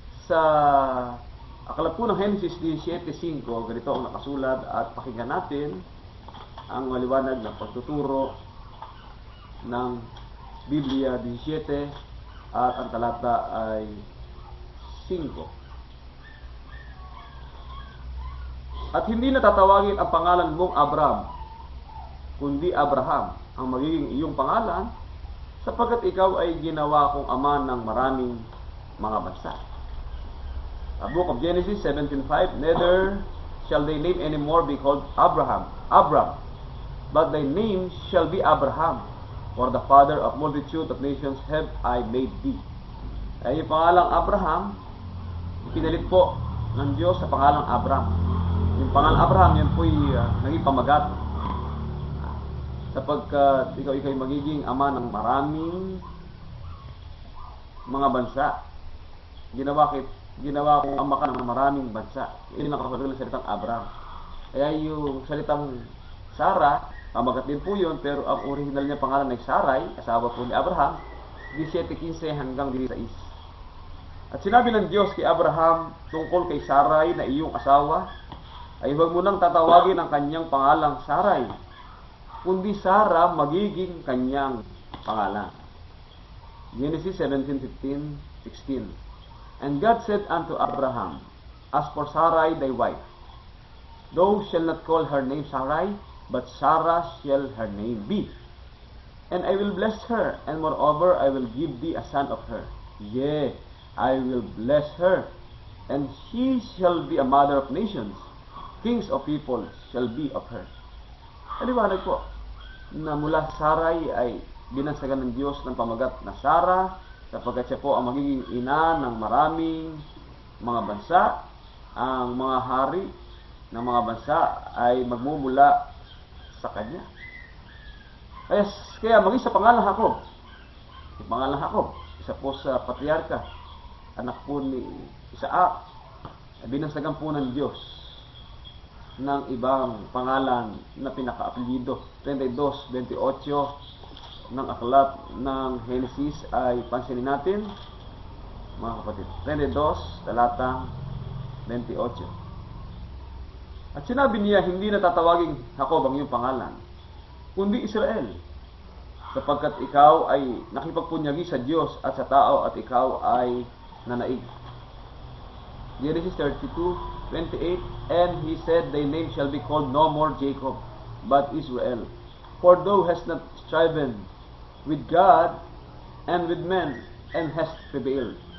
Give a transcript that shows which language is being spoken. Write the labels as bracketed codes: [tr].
[tl] Sa aklat po ng Genesis 17:5, ganito ang nakasulat at pakinggan natin ang maliwanag ng pagtuturo ng Biblia 17 at ang talata ay 5. At hindi na tatawagin ang pangalan mong Abram, kundi Abraham ang magiging iyong pangalan, sapagkat ikaw ay ginawa kong ama ng maraming mga bansa. [en] Book of Genesis 17:5, neither shall thy name anymore be called Abram, but thy name shall be Abraham, for the father of multitude of nations have I made thee. [tl] Ay yung pangalang Abraham, ipinalit po ng Diyos sa pangalang Abram. Yung pangalang Abraham, yan po'y naging pamagat, sapagkat ikaw magiging ama ng maraming mga bansa. Ginawa ko ama ka ng maraming bansa. Yun ang nakapagod ng salitang Abraham. Kaya yung salitang Sarah, pamagat din po yun, pero ang original niya pangalan ay Sarai, asawa po ni Abraham. 17:15 hanggang 16. At sinabi ng Diyos kay Abraham tungkol kay Sarai na iyong asawa, ay huwag mo nang tatawagin ang kanyang pangalang Sarai, kundi Sarah magiging kanyang pangalan. Genesis 17:15-16. [en] And God said unto Abraham, As for Sarai thy wife, thou shalt not call her name Sarai, but Sarah shall her name be. And I will bless her, and moreover I will give thee a son of her. Yea, I will bless her, and she shall be a mother of nations. Kings of people shall be of her. [tl] Aliwanag po na mula Sarai ay binansagan ng Diyos ng pamagat na Sarah, sapagkat siya po ang magiging ina ng maraming mga bansa. Ang mga hari ng mga bansa ay magmumula sa kanya. Kaya maging sa pangalan Jacob. Sa pangalan Jacob, isa po sa patriarka, anak po ni Isaac, binansagan po ng Diyos ng ibang pangalan na pinaka-apelyido. 22:28 ng aklat ng Genesis ay pansinin natin, mga kapatid. 22, talatang 28. At sinabi niya, hindi na tatawagin Jacob ang iyong pangalan, kundi Israel, sapagkat ikaw ay nakipagpunyagi sa Diyos at sa tao at ikaw ay nanaig. Genesis 32:28. [en] And he said, Thy name shall be called no more Jacob, but Israel. For thou hast not striven with God and with men, and hast prevailed.